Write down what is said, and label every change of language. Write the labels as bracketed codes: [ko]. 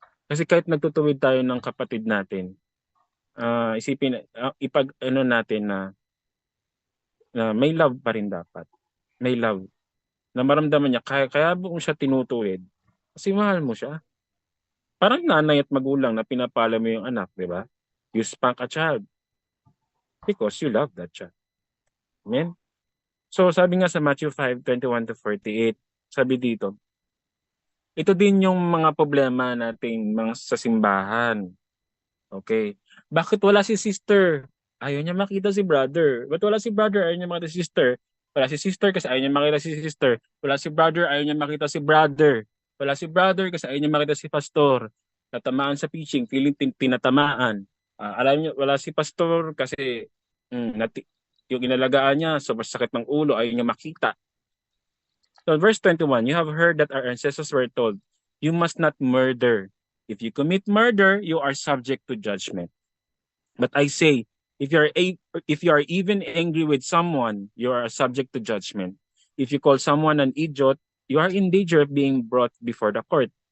[tl] Kasi kahit nagtutuwid tayo ng kapatid natin, isipin, natin na may love pa rin dapat. May love. Na maramdaman niya, kaya mo siya tinutuwid, kasi mahal mo siya. Parang nanay at magulang na pinapala mo yung anak, di ba? [en] You spank a child because you love that child. Amen? [tl] So sabi nga sa Matthew 5:21-48, sabi dito, ito din yung mga problema nating mga sa simbahan. Okay. Bakit wala si sister? Ayaw niya makita si brother. Ba't wala si brother? Ayaw niya makita si sister. Wala si sister kasi ayaw niya makita si sister. Wala si brother, ayaw niya makita si brother. Wala si brother kasi ayaw niya makita si pastor. Natamaan sa preaching, feeling tinatamaan. Alam niyo, wala si pastor kasi yung inalagaan niya, sobrang sakit ng ulo, ayaw niya makita. [en] So verse 21, you have heard that our ancestors were told, you must not murder. If you commit murder, you are subject to judgment. But I say, if you are even angry with someone, you are subject to judgment. If you call someone an idiot, you are in danger of being brought before the court.